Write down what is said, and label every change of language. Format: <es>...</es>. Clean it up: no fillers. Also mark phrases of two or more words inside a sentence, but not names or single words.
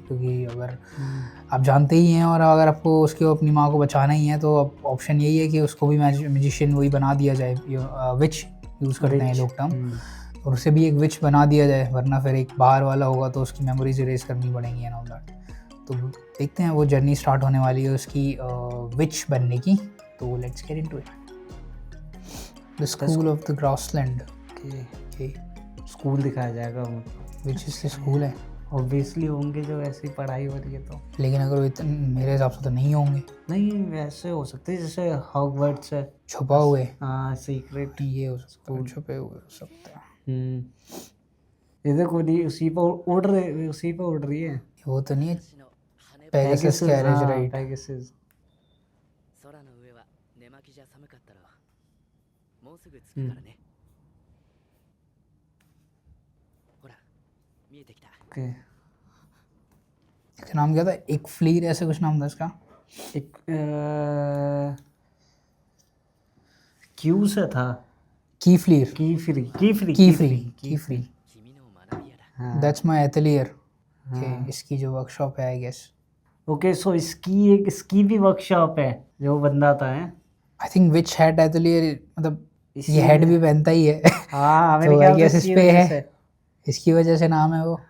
<hi>क्योंकि अगर आप जानते ही हैं और अगर आपको उसकी अपनी माँ को बचाना ही है तो अब ऑप्शन यही है कि उसको भी मैजिशियन वही बना दिया जाए।</hi> <en>witch use</en> <hi>करते हैं लोग टर्म, और उसे भी एक विच बना दिया जाए, वरना फिर एक बाहर वाला होगा तो उसकी</hi> <en>memories erase</en> <hi>करनी पड़ेंगी</hi> <en>and all that.</en> <hi>तो देखते हैं, वो जर्नी स्टार्ट होने वाली है उसकी विच बनने की।</hi> <en>तो let's get into it. The School of the Grassland। okay.</en> <hi>स्कूल दिखाया जाएगा उनको, विच इसलिए स्कूल है। ऑब्वियसली होंगे जो ऐसी पढ़ाई हो रही है तो। लेकिन अगर वो मेरे हिसाब से तो नहीं होंगे। नहीं, वैसे हो सकते हैं जैसे हॉगवर्ट्स है, छुपा हुए। हाँ सीक्रेट ये हो सकता है, छुपे हुए हो सकते हैं। ये देखो नहीं, उसी पे उड़ रही है। वो तो नहीं है</hi> <en>Pegasus carriage, right?</en> <hi>पेगासस।</hi> <ja>空の上は寝巻きじゃ寒かったろう。もうすぐ着くからね。ほら、見えてきた。</ja> <hi>ओके। इसका नाम क्या था? एक फ्लीर ऐसे कुछ नाम था इसका। एक क्यू से था। की फ्लीर। की फ्री।</hi> <ja>君の学び屋だ。</ja> <en>That's my atelier.</en> <hi>इसकी जो वर्कशॉप है</hi> <en>I guess. okay, so</en> <hi>इसकी भी वर्कशॉप है जो बंदा था है।</hi> <en>I think witch hat atelier,</en> <hi>मतलब ये हेड भी पहनता ही है। हाँ मेरे तो आई ख्याल गेस से इस इसी पे वजह है, से। इसकी वजह से नाम है वो।</hi>